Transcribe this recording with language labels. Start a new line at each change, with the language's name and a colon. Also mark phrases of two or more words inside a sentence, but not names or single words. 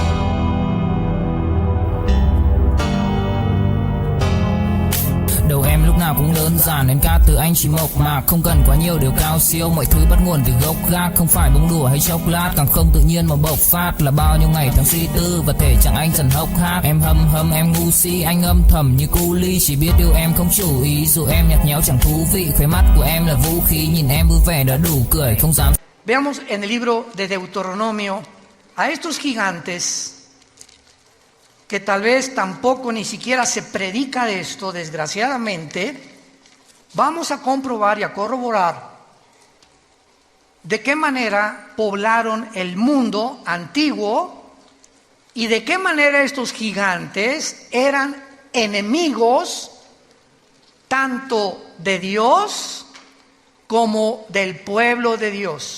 Vietnamese: Đầu em lúc nào cũng đơn giản nên ca từ anh chỉ mộc mạc, không cần quá nhiều điều cao siêu, mọi thứ bắt nguồn từ gốc gác, không phải bông đùa hay chốc lát, càng không tự nhiên mà bộc phát là bao nhiêu ngày tháng suy tư và thể trạng anh dần hốc hác. Em hâm em ngu si, anh âm thầm như cu ly, chỉ biết yêu em không chủ ý, dù em nhạt nhẽo chẳng thú vị, khóe mắt của em là vũ khí, nhìn em vui vẻ đã đủ cười, không dám.
Spanish: Veamos en el libro de Deuteronomio a estos gigantes que tal vez tampoco ni siquiera se predica de esto, desgraciadamente. Vamos a comprobar y a corroborar de qué manera poblaron el mundo antiguo y de qué manera estos gigantes eran enemigos tanto de Dios como del pueblo de Dios.